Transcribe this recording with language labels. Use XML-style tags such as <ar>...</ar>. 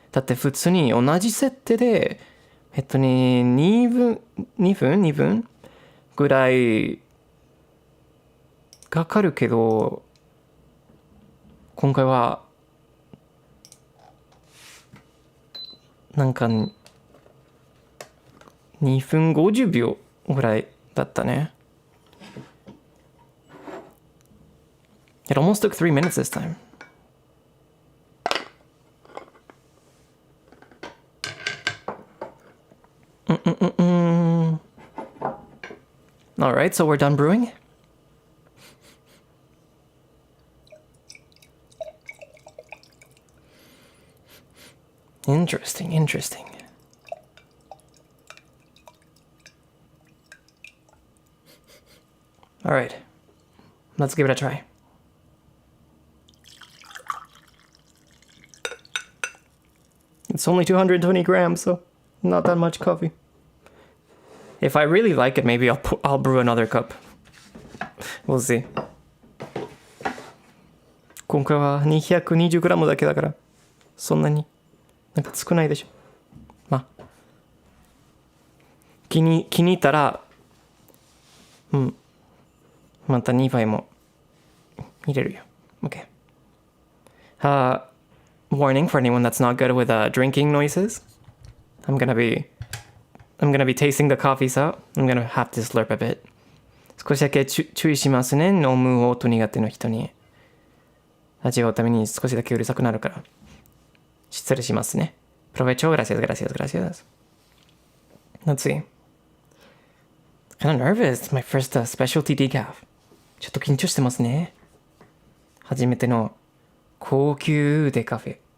<ja>だって普通に同じ設定で2分ぐらいかかるけど、今回はなんか2分50秒ぐらいだったね。</ja> <en>It almost took 3 minutes this time. Alright, so we're done brewing. Interesting. Alright, let's give it a try. It's only 220 grams, so not that much coffee. If I really like it, maybe I'll brew another cup. We'll see.</en> <ja>今回は 220g だけだから、そんなになんか少ないでしょ。まあ、気に入ったら、また2杯も入れるよ。</ja> <en>Okay. Warning for anyone that's not good with drinking noises. I'm gonna be tasting the coffee, so I'm gonna have to slurp a bit.</en> <ja>少しだけ注意しますね。飲む音苦手の人に。味わうために少しだけうるさくなるから。失礼しますね。</ja> <es>Provecho, gracias.</es> <en>Let's see. Kind of nervous. My first specialty decaf.</en> <ja>ちょっと緊張してますね。初めての高級デカフェ。</ja>